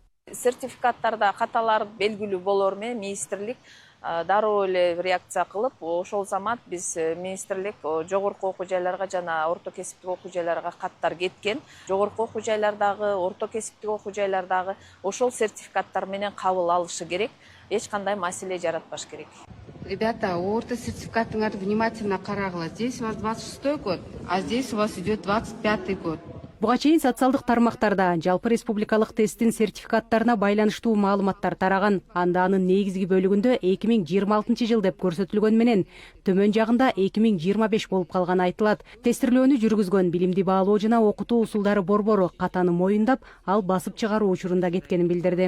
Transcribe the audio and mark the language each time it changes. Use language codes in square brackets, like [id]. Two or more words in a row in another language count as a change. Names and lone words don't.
[ky] Сертификаттарда каталар белгилүү болор менен министрлик дароо эле реакция кылып, ошол замат биз министрлик жогорку окуу жайларга жана орто кесиптик окуу жайларга каттар кеткен. Жогорку окуу жайлардагы, орто кесиптик окуу жайлардагы ошол сертификаттар менен кабыл алышы керек. Эч кандай маселе жаратпаш керек. Ребята, орто сертификатыңарды внимательно карагыла. [ru] Здесь у вас 26-й год, а здесь у вас идет 25-й год. [ky] Буга чейин социалдык тармактарда жалпы республикалык тесттин сертификаттарына байланыштуу маалыматтар тараган. Анда анын негизги бөлүгүндө 2026 жыл деп көрсөтүлгөн менен төмөн жагында 2025 болуп калганы айтылат. Тестирлөөнү жүргүзгөн билимди баалоо жана окутуу усулдары борбору катаны моюндап, ал басып чыгаруу учурунда кеткенин билдирди.